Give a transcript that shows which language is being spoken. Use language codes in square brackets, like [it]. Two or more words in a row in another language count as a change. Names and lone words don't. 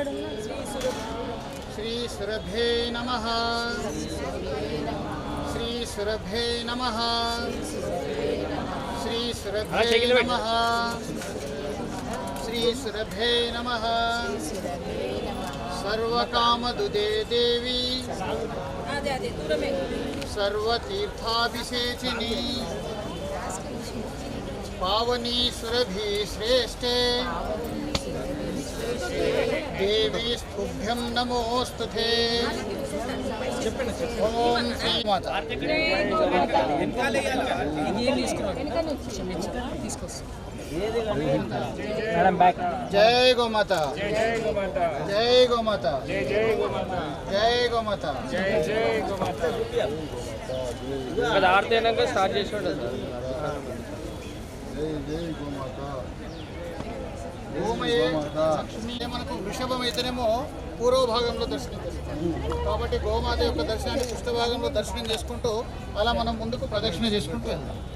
[sa] శ్రీ సురభే నమః శ్రీ సురభే నమః శ్రీ సురభే నమః శ్రీ సురభే నమః సర్వకామదుదే దేవి సర్వతీర్థాభిషేచిని पावनी सुरभि श्रेष्ठे देवी स्तुभ्यं नमोस्तुते ओम श्री माता जय गो माता जय गो माता जय गो माता जय गो माता जय गो माता जय गो माता [te] आरती అయినాక స్టార్ట్ చేసాడు గోమయే లక్ష్మీ మనకు వృషభం అయితేనేమో పూర్వ భాగంలో దర్శనం చేస్తాం కాబట్టి గోమాత యొక్క దర్శనాన్ని పృష్ఠ భాగంలో దర్శనం చేసుకుంటూ అలా మనం ముందుకు ప్రదక్షిణ చేసుకుంటూ వెళ్దాం.